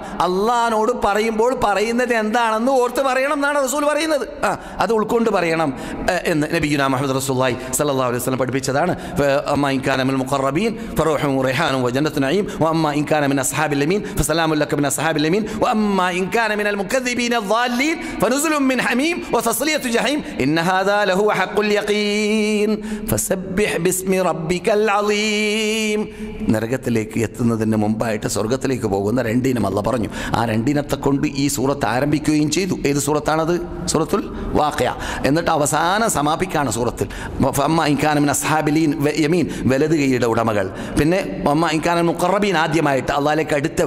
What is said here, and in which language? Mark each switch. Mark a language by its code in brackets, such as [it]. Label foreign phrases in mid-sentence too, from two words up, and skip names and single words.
[ml] അള്ളാഹിനോട് പറയുമ്പോൾ പറയുന്നത് എന്താണെന്ന് ഓർത്ത് പറയണം എന്നാണ് റസൂൽ പറയുന്നത്. അത് ഉൾക്കൊണ്ട് പറയണം എന്ന് [ar] نبينا محمد رسول الله صلى الله عليه وسلم [ml] പഠിപ്പിച്ചതാണ്. [ar] أما إن كان من المقربين فروح وريحان وجنة نعيم وأما إن كان من أصحاب اليمين فسلام لك من أصحاب اليمين وأما إن كان من المكذبين الضالين فنزل من حميم وتصلية جحيم إن هذا لهو حق اليقين فسبح باسم ربك العظيم. [ml] നരകത്തിലേക്ക് എത്തുന്നതിന് മുമ്പായിട്ട് സ്വർഗത്തിലേക്ക് പോകുന്ന രണ്ടിനം അല്ലാഹ് പറഞ്ഞു. ആ രണ്ടിനത്തെ കൊണ്ട് ഈ സൂറത്ത് ആരംഭിക്കുകയും ചെയ്തു. ഏത് സൂറത്താണത്? സൂറത്തുൽ വാഖിഅ. എന്നിട്ട് അവസാനം സമാപിക്കാണ് സൂറത്തിൽ [ar] فأما إن كان من أصحاب اليمين, [ml] വലത് കൈയുടെ ഉടമകൾ. പിന്നെ [ar] وأما إن كان من المقربين, [ml] ആദ്യമായിട്ട് അല്ലാഹുവിലേക്ക് അടുത്തവർ.